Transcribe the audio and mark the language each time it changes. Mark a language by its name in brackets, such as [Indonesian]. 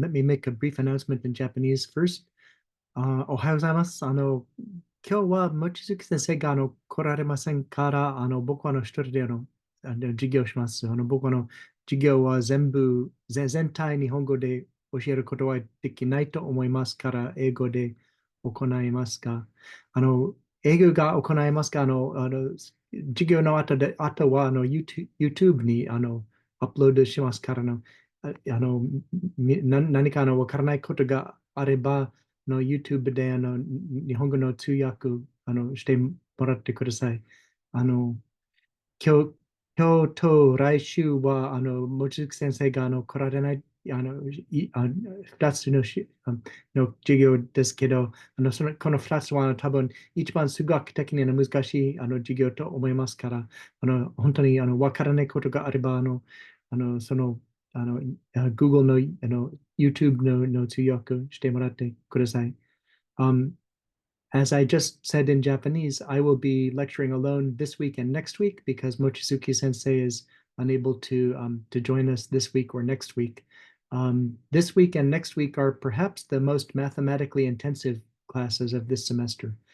[English] Let me make a brief announcement in Japanese first. [Japanese] おはようございます。今日は望月先生が来られませんから、僕は一人で授業をします。僕の授業は全体日本語で教えることはできないと思いますから、英語で行いますが、英語が行いますが、授業の後はYouTube にアップロードしますから何かわからないことがあれば、YouTube で日本語の通訳してもらってください。あの、今日、今日と来週は、望月先生が来られない、2つの授業ですけど、この2つは多分一番数学的に難しい授業と思いますから、本当にわからないことがあれば、あのそのGoogle の、YouTube の通訳してもらってください。 [English] Um, as I just said in Japanese, I will be lecturing alone this week and next week because Mochizuki Sensei is unable to join us this week or next week. This week and next week are perhaps the most mathematically intensive classes of this semester.